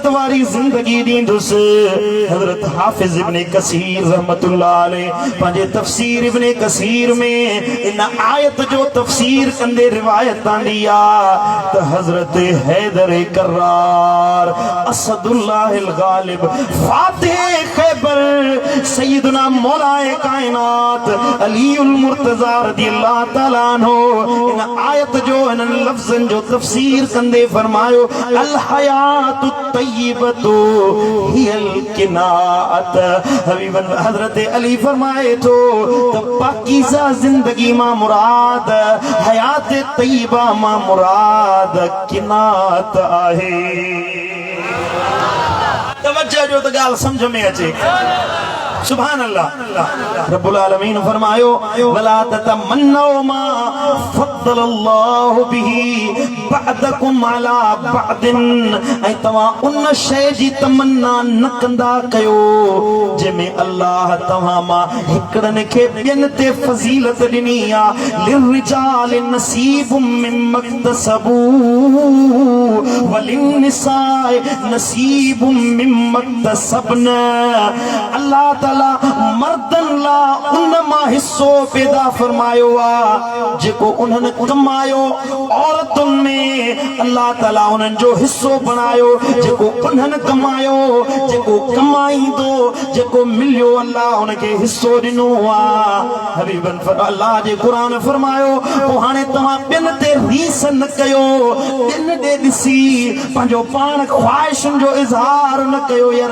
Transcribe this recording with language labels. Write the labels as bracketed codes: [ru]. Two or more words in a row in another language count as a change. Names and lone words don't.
[sd] वारी ज़िंदगी ॾींदुसि हज़रत हाफ़िज़ इब्न कसीर [ar] رحمة الله عليه [sd] पंहिंजे तफ़सीर इब्न कसीर में इन आयत जो तफ़सीर कंदे रिवायत आंदी आ त हज़रत हैदर कर्रार असदुल्लाह गालिब फातिह खैबर सैयदना मौलाए कायनात अलीउल मुर्तज़ा [ar] رضي الله تعالى عنه [sd] इन आयत जो इन लफ्ज़न जो तफ़सीर कंदे फरमायो [ar] الحياة الطيبة هي القناعة [sd] हबीबन हज़रत अली फरमाए तो पाकीज़ा जिंदगी मां मुराद हयात तय्यबा मां मुराद किनात आहे तवज्जो जो त गाल समझ में अचे [ar] سبحان الله رب العالمين [sd] फरमायो [ar] ولا تتمنوا ما فضل الله به بعضكم على بعض [sd] ऐं तव्हां उन शइ जी तमन्ना न कंदा कयो जंहिंमें अल्लाह तव्हां मां हिकिड़नि खे ॿियनि ते फज़ीलत ॾिनी आहे [ar] للرجال نصيب مما اكتسبوا وللنساء نصيب مما اكتسبن [sd] अल्लाह ताला मर्दन ला उन मां हिस्सो पैदा फरमायो आ जेको उन्हनि कमायो औरतुनि में अल्लाह ताला उन्हनि जो हिस्सो बनायो जेको उन्हनि कमायो जेको कमाईंदो जेको मिलियो अल्लाह उनखे हिस्सो ॾिनो आ हबीबन अल्लाह जे क़ुरान फरमायो पोइ हाणे तव्हां ॿियनि ते रीस न कयो ॿियनि ॾे ॾिसी पंहिंजो पाण ख़्वाहिशुनि जो इज़हार न कयो यार